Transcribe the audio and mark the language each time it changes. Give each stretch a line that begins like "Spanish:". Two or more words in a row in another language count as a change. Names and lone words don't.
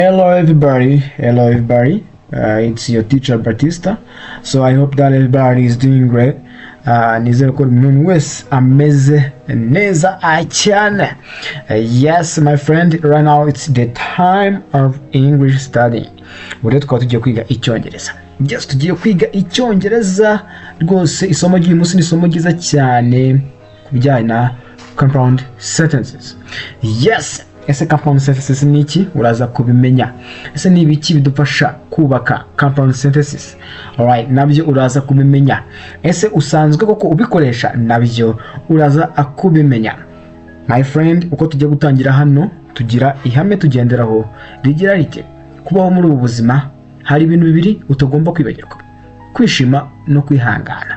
English: Hello everybody. It's your teacher Batista. So I hope that everybody is doing great.
Kinyarwanda: Nizere ko umuntu wese ameze neza cyane.
English: Yes my friend, right now it's the time of English studying.
Kinyarwanda: Buri twaba tugiye kwiga icyongereza. Yes, tugiye kwiga icyongereza rwose. Isomo ry'uyu munsi ni isomo ryiza cyane kubijyanye na
English: compound sentences.
Kinyarwanda: Yes, ese
English: compound sentences
Kinyarwanda: ni iki? Uraza kubimenya. Ese ni ibiki bidufasha kubaka
English: compound sentences? Alright,
Kinyarwanda: nabyo uraza kubimenya. Ese usanzwe koko ubikoresha? Nabyo uraza kubimenya.
English: My friend,
Kinyarwanda: uko tugiye gutangira hano tugira ihame tugenderaho rigira rite: kubaho muri ubu buzima hari ibintu bibiri utagomba kwibagirwa: kwishima no kwihangana.